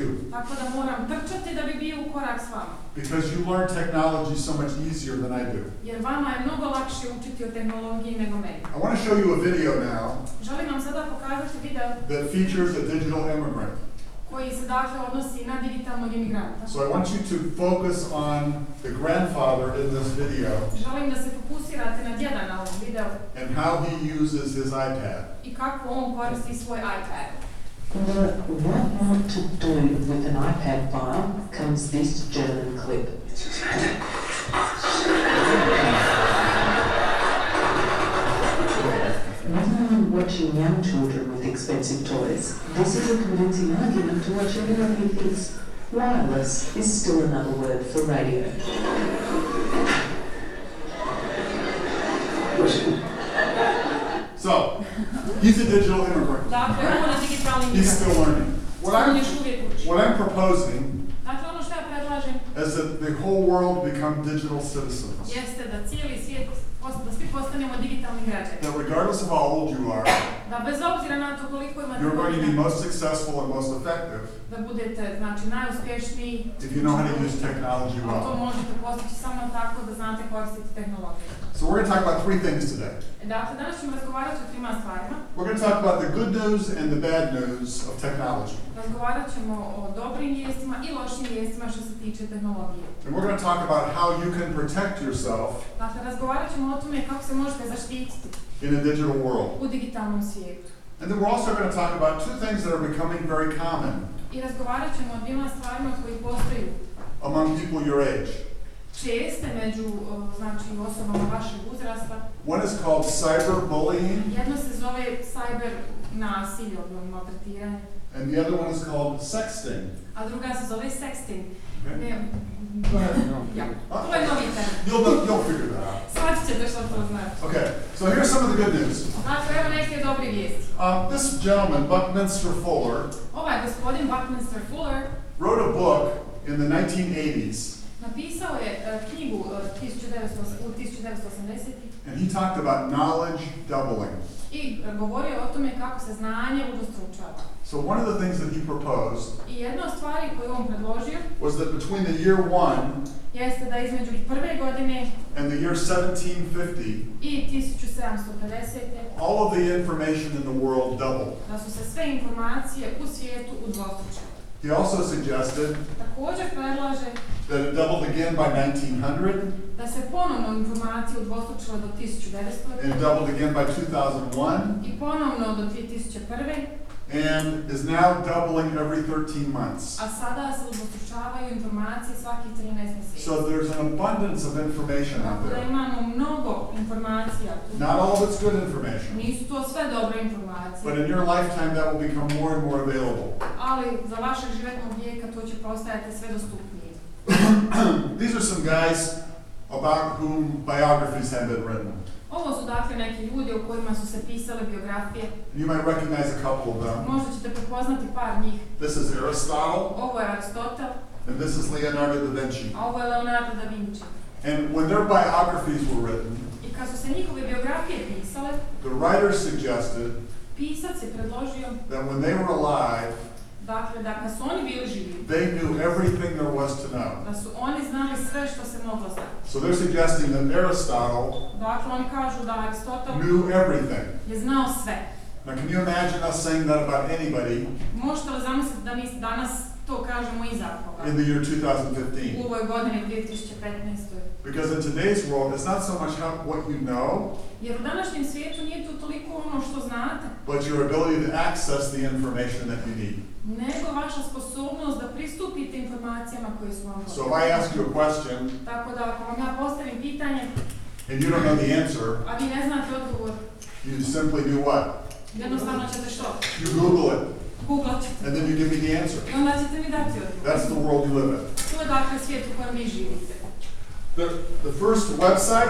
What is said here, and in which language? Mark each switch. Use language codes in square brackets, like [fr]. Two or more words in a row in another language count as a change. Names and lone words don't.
[bs] Tako da moram trčati da bi bio u korak s vama. [en] because you learn technology so much easier than I do. [bs] Jer vama je mnogo lakše učiti o tehnologiji nego meni. [en] I want to show you a video now [bs] Želim vam sada pokazati video [en] that features a digital immigrant. [bs] koji se dakle odnosi na digitalnog imigranta. [en] So I want you to focus on the grandfather in this video [bs] Želim da se fokusirate na djeda na ovom videu [en] and how he uses his iPad. [bs] i kako on koristi svoj iPad. [en] What not to do with an iPad file comes this German clip. Rather than watching young children with expensive toys, this is a convincing argument to watch anyone who thinks wireless is still another word for radio. So, he's a digital immigrant. [bs] Dakle, on je digitalni [en] He's [bs] imigrant. [en] still learning. [bs] On još uvijek uči. [en] What I'm proposing [bs] Dakle, ono što ja predlažem [en] is that the whole world become digital citizens. [bs] jeste da cijeli svijet, da svi postanemo digitalni građani. [en] That regardless of how old you are, [bs] Da bez obzira na to koliko imate [en] you're going to be [bs] godina, [en] most successful and most effective [bs] da budete znači najuspješniji. [en] if you know how to use technology [bs] A to [en] well. [bs] možete postići samo tako da znate koristiti tehnologiju. [en] So we're going to talk about three things today. [bs] Dakle, danas ćemo razgovarati o trima stvarima. [en] We're going to talk about the good news and the bad news of technology. [bs] Razgovarat ćemo o dobrim vijestima i lošim vijestima što se tiče tehnologije. [en] And we're going to talk about how you can protect yourself [bs] Dakle, razgovarat ćemo o tome kako se možete zaštititi [en] in a digital world. [bs] u digitalnom svijetu. [en] And then we're also going to talk about two things that are becoming very common [bs] I razgovarat ćemo o dvima stvarima koji postaju [en] among people your age. [bs] česte među znači, osobama vašeg uzrasta. [en] One is called cyberbullying, [bs] Jedno se zove cyber nasilje, odnosno maltretiranje, [en] and the other one is called sexting. [bs] a druga se zove sexting. [en] Okay? [bs] Ne, [en] Go ahead. [bs] ja, to je novi termin. [en] You'll figure that out. [bs] Shvatit ćete što to znači. [en] Okay, so here's some of the good news. [bs] Dakle, evo neke dobre vijesti. [en] This gentleman, Buckminster Fuller, [bs] Ovaj gospodin Buckminster Fuller [en] wrote a book in the 1980s, [bs] napisao je knjigu u 1980 [en] and he talked about knowledge doubling. [bs] i govorio o tome kako se znanje udvostručava. [en] So one of the things that he proposed [bs] I jedna od stvari koju on predložio [en] was that between the year 1 [bs] jeste da između prve godine [en] and the year 1750, [bs] i 1750. [en] all of the information in the world doubled. [bs] da su se sve informacije u svijetu udvostručile. [en] He also suggested [bs] Također predlaže [en] that it doubled again by 1900 [bs] da se ponovno informacije udvostručile do 1900. [en] and doubled again by 2001 [bs] i ponovno do 2001. [en] and is now doubling every 13 months. [bs] A sada se udvostručavaju informacije svakih 13 mjeseci. [en] So there's an abundance of information out [bs] Tako da [en] there. [bs] imamo mnogo informacija. [en] Not all of it's good information, [bs] Nisu to sve dobre informacije, [en] but in your lifetime that will become more and more available. [bs] ali za vašeg životnog vijeka to će postajati sve dostupnije. [en] These are some guys about whom biographies have been written. [bs] Ovo su dakle neki ljudi o kojima su se pisale biografije. [en] You might recognize a couple of them. [bs] Možda ćete prepoznati par njih. [en] This is Aristotle, [bs] Ovo je Aristotel, [en] and this is Leonardo da Vinci. [bs] a ovo je Leonardo da Vinci. [en] And when their biographies were written, [bs] I kad su se njihove biografije pisale, [en] the writer suggested [bs] pisac je predložio [en] that when they were alive, [bs] dakle da kad su oni bili živi, [en] they knew everything there was to know. [bs] da su oni znali sve što se moglo znati. [en] So they're suggesting that Aristotle [bs] Dakle, oni kažu da Aristotel [en] knew everything. [bs] je znao sve. [en] Now, can you imagine us saying that about anybody [bs] Možete li zamisliti da mi danas to kažemo iza toga. [en] in the year [bs] U [en] 2015. [bs] ovoj godini 2015. [en] Because in today's world, it's not so much what you know, [bs] Jer u današnjem svijetu nije to toliko ono što znate, [en] but your ability to access the information that you need. [bs] nego vaša sposobnost da pristupite informacijama koje su vam [en] So if I ask you a question [bs] Tako da ako vam ja postavim pitanje, [en] and you don't know the answer, [bs] a vi ne znate odgovor, [en] you simply do what? [bs] jednostavno ćete što? [en] You Google it, [bs] Googlat ćete. [en] and then you give me the answer. [bs] I onda ćete mi dati odgovor. [en] That's the world you live in. [bs] To je dakle svijet u kojem vi živite. [en] The first website